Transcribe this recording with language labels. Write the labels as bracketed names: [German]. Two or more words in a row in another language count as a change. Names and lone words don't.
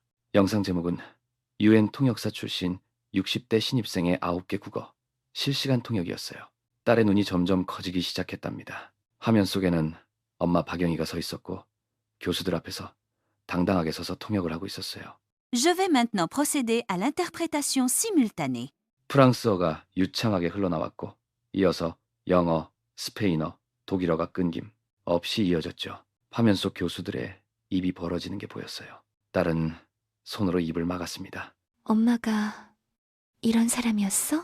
[Korean] 영상 제목은 유엔 통역사 출신 60대 신입생의 9개 국어 실시간 통역이었어요. 딸의 눈이 점점 커지기 시작했답니다. 화면 속에는 엄마 박영희가 서 있었고 교수들 앞에서 당당하게 서서 통역을 하고 있었어요. [French] Je vais maintenant procéder à l'interprétation simultanée. [Korean] 프랑스어가 유창하게 흘러나왔고 이어서 영어, 스페인어, 독일어가 끊김 없이 이어졌죠. 화면 속 교수들의 입이 벌어지는 게 보였어요. 딸은 손으로 입을 막았습니다. 엄마가 이런 사람이었어?